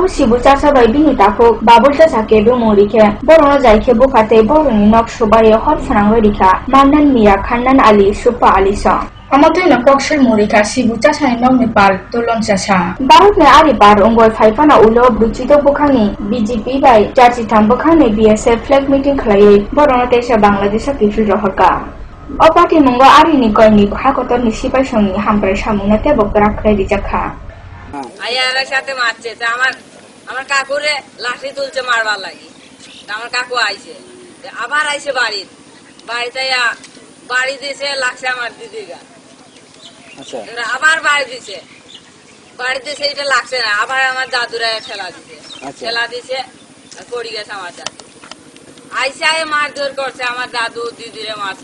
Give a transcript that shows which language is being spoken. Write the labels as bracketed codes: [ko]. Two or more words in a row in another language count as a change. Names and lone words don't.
[trk] शिबुचासा बाय बिनिताखौ बाबुलता साकेबो मरिखे बरनो जायखे बुखाते बरनि नक सुबाय हरफुनांगै रिखा माननान मिया खाननान आली सुपा आली सं अमतैनो कक्सर मरिखा शिबुचासानि नगनि पाल तलनचासा भारतनि आरि बार अंगय फाइफाना उलो ब्रुचितो बुखानि BJP बाय जारजिथाम बुखानि BSF [en] flag meeting [trk] खलायै बरनो तेसा बांग्लादेशा किफिल रहरका अपाति मंगो आरिनि गयनि हाकतनि सिपाइसंनि हामब्राय सामुना तेबो ग्राखरै रिजाखा [bn] আয়ার সাথে মারছে আমার কাকুরে লাঠি তুলছে মারবার লাগি আমার কাকু আইছে আবার আইছে বাড়িতে বাড়ি দিছে লাগছে আমার দিদির গা আচ্ছা আবার বাড়ি দিছে এটা লাগছে না আবার আমার দাদুরা ঠেলা দিছে পড়ি গেছে আমার দাদু আইসে মারধর করছে আমার দাদু দিদিরে মারছে